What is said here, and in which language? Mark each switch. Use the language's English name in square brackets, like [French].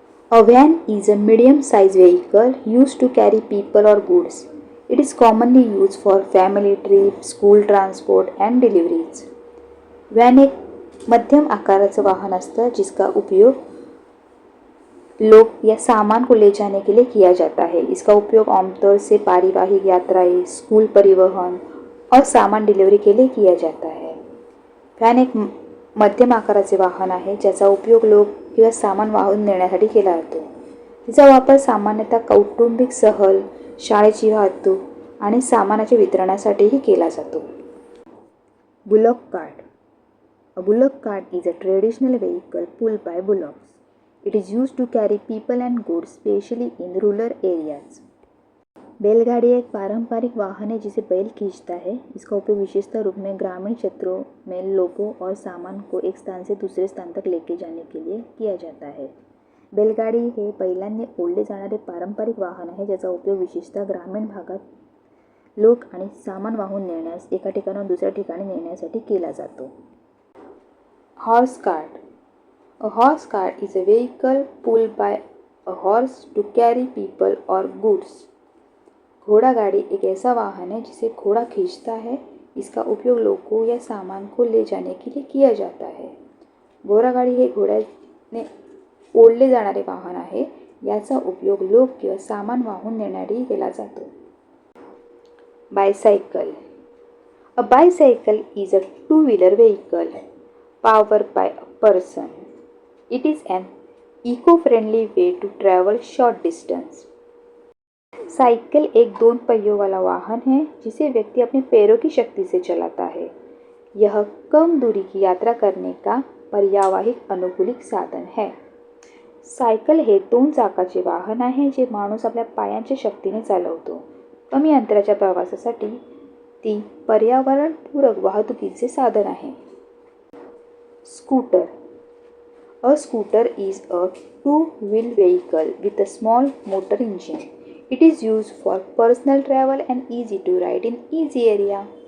[English] A van is a medium-sized vehicle used to carry people or goods. It is commonly used for family trips, school transport and deliveries. [Marathi] वैन एक मध्यम आकाराचं वाहन असतं [Hindi] जिसका उपयोग लोग या सामान को ले जाने के लिए किया जाता है। इसका उपयोग आमतौर से पारिवारिक यात्राएं, स्कूल परिवहन और सामान डिलिव्हरी के लिए किया जाता है। [Marathi] वॅन एक मध्यम आकाराचे वाहन आहे ज्याचा उपयोग लोक किंवा सामान वाहून नेण्यासाठी केला जातो। तिचा वापर सामान्यतः कौटुंबिक सहल, शाळेची वाहतूक आणि सामानाच्या वितरणासाठीही केला जातो। [English] Bullock cart. A bullock cart is a traditional vehicle pulled by bullocks. It is used to carry people and goods, especially in rural areas. [Hindi] बैलगाड़ी एक पारंपरिक वाहन है जिसे बैल खींचता है। इसका उपयोग विशेषतः रूप में ग्रामीण क्षेत्रों में लोगों और सामान को एक स्थान से दूसरे स्थान तक लेके जाने के लिए किया जाता है। [Marathi] बैलगाडी हे बैलांनी ओढले जाणारे पारंपरिक वाहन आहे ज्याचा उपयोग विशेषतः ग्रामीण भागात लोक आणि सामान वाहून नेण्यास एका ठिकाणाहून दुसऱ्या ठिकाणी नेण्यासाठी केला जातो। [English] Horse cart. A horse cart is a vehicle pulled by a horse to carry people or goods. [Hindi] घोड़ा गाड़ी एक ऐसा वाहन है जिसे घोड़ा खींचता है। इसका उपयोग लोगों या सामान को ले जाने के लिए किया जाता है। [Marathi] घोड़ा गाड़ी हे घोड्याने ओढले जाणारे वाहन आहे। याचा उपयोग लोक किंवा सामान वाहून नेण्यासाठी केला जातो। [English] Bicycle. A bicycle is a two-wheeler vehicle powered by a person. It is an eco-friendly way to travel short distance. [Hindi] Cycle एक दोन पहियों वाला वाहन है जिसे व्यक्ति अपने पैरों की शक्ति से चलाता है। यह कम दूरी की यात्रा करने का पर्यावरणिक अनुकूलित साधन है। [Marathi] सायकल हे दोन चाकाचे वाहन आहे जे माणूस आपल्या पायांच्या शक्तीने चालवतो। कमी अंतराच्या प्रवासासाठी ती पर्यावरणपूरक वाहतुकीचे साधन आहे। [English] Scooter. A scooter is a two-wheel vehicle with a small motor engine. It is used for personal travel and easy to ride in easy area.